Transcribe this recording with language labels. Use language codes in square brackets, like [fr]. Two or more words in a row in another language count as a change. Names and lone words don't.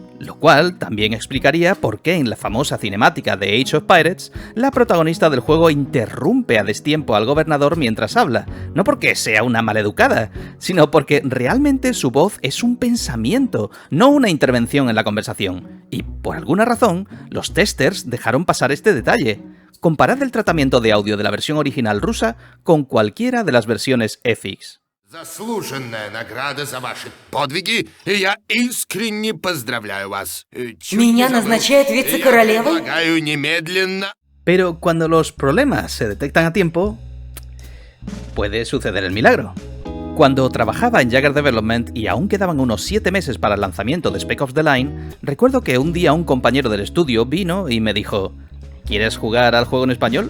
[es] Lo cual también explicaría por qué en la famosa cinemática de Age of Pirates, la protagonista del juego interrumpe a destiempo al gobernador mientras habla, no porque sea una maleducada, sino porque realmente su voz es un pensamiento, no una intervención en la conversación. Y por alguna razón, los testers dejaron pasar este detalle. Comparad el tratamiento de audio de la versión original rusa con cualquiera de las versiones FX. [ru] Заслуженная награда за ваши подвиги, и я искренне поздравляю вас. Меня назначают вице-королевой? Предлагаю немедленно... [es] Pero cuando los problemas se detectan a tiempo, puede suceder el milagro. Cuando trabajaba en Jagger Development y aún quedaban unos 7 meses para el lanzamiento de Spec Ops The Line, recuerdo que un día un compañero del estudio vino y me dijo: ¿quieres jugar al juego en español?